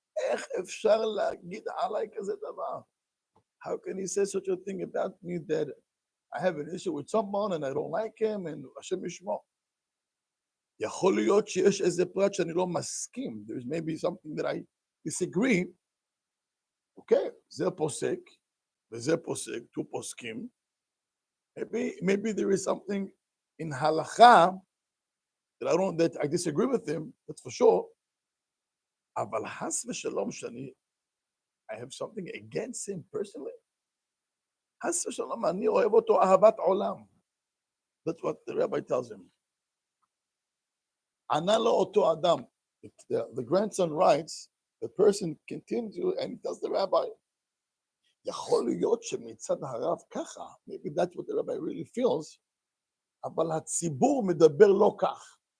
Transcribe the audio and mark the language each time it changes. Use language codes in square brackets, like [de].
[he] איך אפשר להגיד עליי כזה דבר? [en] How can he say such a thing about me that I have an issue with someone and I don't like him and [he] השם ישמור? יכול להיות שיש איזה פרט שאני לא מסכים. [en] There's maybe something that I disagree. [he] Okay, זה פוסק, וזה פוסק, [en] two [he] פוסקים. [en] Maybe there is something in halacha that I disagree with him, that's for sure. [he] אבל חס ושלום שאני, [en] I have something against him personally. [he] חס ושלום, אני אוהב אותו אהבת עולם. [en] That's what the rabbi tells him. [he] ענה לו אותו אדם. [en] The grandson writes, the person continues and he tells the rabbi, [he] יכול להיות שמצד הרב ככה, [en] maybe that's what the rabbi really feels, [he] אבל הציבור מדבר לא כך.